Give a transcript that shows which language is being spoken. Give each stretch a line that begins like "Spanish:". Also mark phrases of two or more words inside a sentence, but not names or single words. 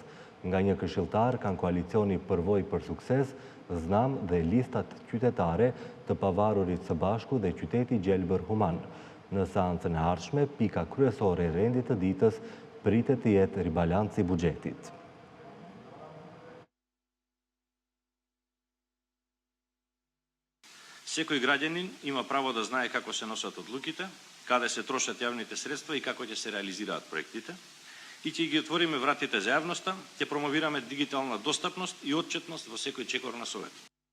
Albanian: Nga një këshilltar kanë koalicioni Përvojë për Sukses, Znam dhe listat qytetare të Pavarurit së Bashku dhe Qyteti Gjelbër Human. Në seancën e ardhshme, pika kryesore e rendit të ditës pritet të jetë ribalanci i buxhetit.
Macedonian: Секој граѓанин има право да знае како се носат одлуките, каде се трошат јавните средства и како ќе се реализираат проектите. И ќе ги отвориме вратите за јавноста, ќе промовираме дигитална достапност и отчетност во секој чекор на Советот.